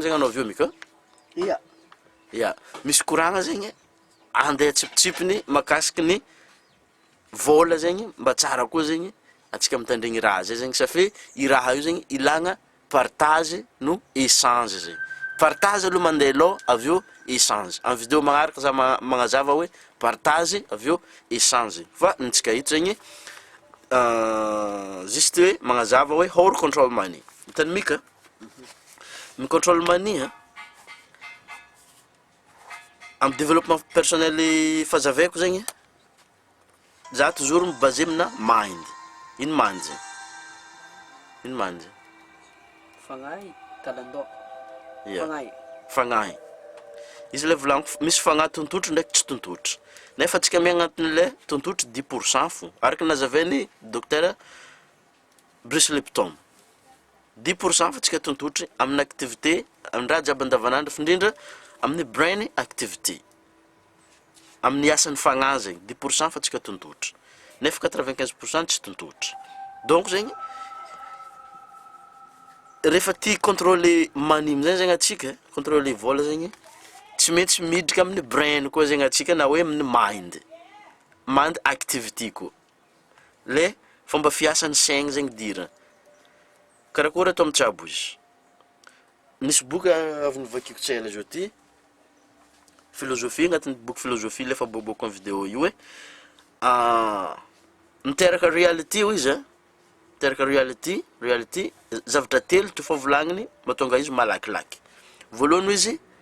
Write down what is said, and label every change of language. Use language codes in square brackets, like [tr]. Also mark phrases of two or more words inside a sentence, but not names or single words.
[mg] zegny anao avy eo mika ya misy koragna zegny andeha tsipitsipiny makasiky ny vola zegny mba tsara koa zegny atsika mitandregny raha zay zegny safe i raha io zegny ilagna partage no échange zegny partage aloha mandeha aloha aveo échange amin'ny vidéo magnaraka za magnazava hoe partage aveo échange fa nitsika hito zegny juste hoe magnazava hoe [en] how to control money [mg] mitany mika mi- [en] control money [mg] amin'ny [fr] développement personnel [mg] fazavaiko zegny za toujours mibase amina mind. Ino mind zegny? Ino mind zegny? Fagnahy talandao. Fagnahy. Fagnahy. Izy le volagno misy fagnahy tontotro ndraiky tsy tontotro. Nefa atsika mi agnatin'le tontotro 10% fo. Araka nazavainy docteur Bruce Lipton. 10% fa atsika tontotro amin'ny activité amin'ny raha jiaby andavanandro findrindra amin'ny [en] brain activity. [mg] Amin'ny asan'ny fagnahy zegny 10% fa atsika tontotro. Nefa 95% tsy tontotro. Donc zegny rehefa tia contrôler money amizay zegny atsika contrôler vola zegny tsy maintsy miditra amin'ny brain koa zegny atsika na hoe amin'ny [en] mind activity [mg] koa le fomba fiasan'ny saigny zegny dira karakory atao amitsabo izy nisy boky avy novakiko tsela zao ty philosophie agnatin'ny boky philosophie le fa boboko amin'ny vidéo io hoe miteraka reality io izy miteraka reality zavatra telo tofa volagniny mahatonga izy malakilaky voalohany izy